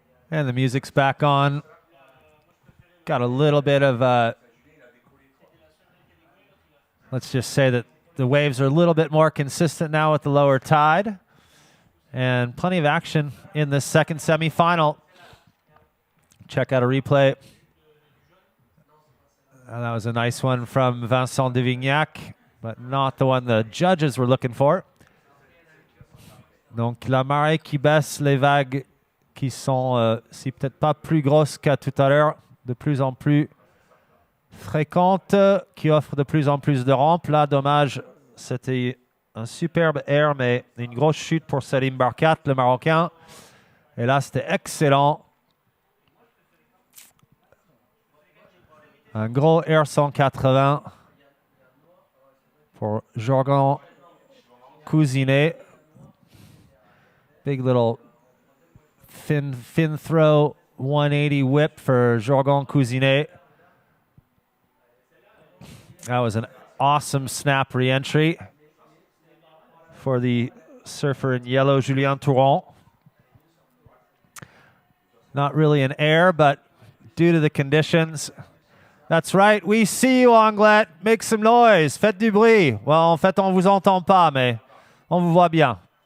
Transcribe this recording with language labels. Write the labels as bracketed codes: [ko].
[en] And the music's back on. Got a little bit of, let's just say that the waves are a little bit more consistent now with the lower tide. And plenty of action in the second semifinal. Check out a replay. That was a nice one from Vincent Duvignac, but not the one the judges were looking for. [fr] Donc la marée qui baisse, les vagues qui sont, si peut-être pas plus grosses qu'à tout à l'heure, de plus en plus fréquentes, qui offrent de plus en plus de rampes. Là, dommage, c'était un superbe air, mais une grosse chute pour Salim Barkat, le Marocain. Et là, c'était excellent. Un gros air 180 pour Jorgon Cousinet. [en] Big little fin throw 180 whip for Jorgon Cousinet. That was an awesome snap re-entry for the surfer in yellow, Julien Touron. Not really an air, but due to the conditions. That's right, we see you, Anglet. Make some noise, faites du bruit. [fr] Well, en fait, on vous entend pas, mais on vous voit bien.